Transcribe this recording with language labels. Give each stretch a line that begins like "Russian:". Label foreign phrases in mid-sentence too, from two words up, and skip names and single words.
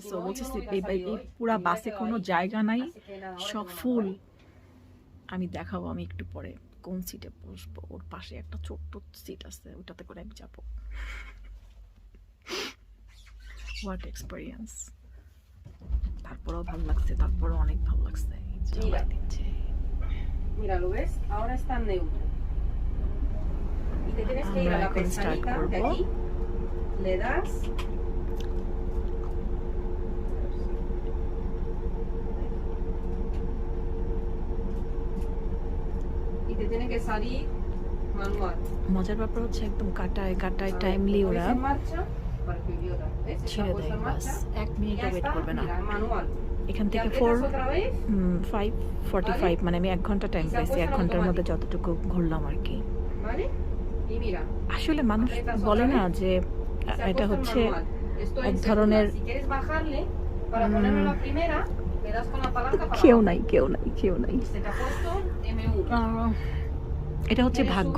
Bangla: ও বলছে এই পুরা বাসে কোনো জায়গা নাই, সব ফুল। আমি দেখাবো আমি একটু পরে কোন সিটে বসবো। ওর পাশে একটা ছোট্ট সিট আছে, ওটাতে করে আমি যাবো।
English: what experience.
Bangla: তারপরেও ভালো লাগছে, তারপরেও অনেক ভালো লাগছে।
Spanish: Mira, ¿lo ves? Ahora está neutro. Y te tienes que ir a la pestañita de aquí. Le das. Y te tiene que salir manual.
Bangla: মজার ব্যাপার হচ্ছে একদম কাটায় কাটায় টাইমলি ওরা ছেড়ে দেয়, বাস 1 মিনিটও ওয়েট করবে না। এখান থেকে 5:45, মানে আমি 1 ঘন্টা টাইম পাইছি। 1 ঘন্টার মধ্যে যতটুকু ঘুরলাম আর কি। আসলে মানুষ বলে না যে এটা হচ্ছে এক ধরনের কেউ নাই কেউ নাই কেউ নাই, এটা হচ্ছে ভাগ্য।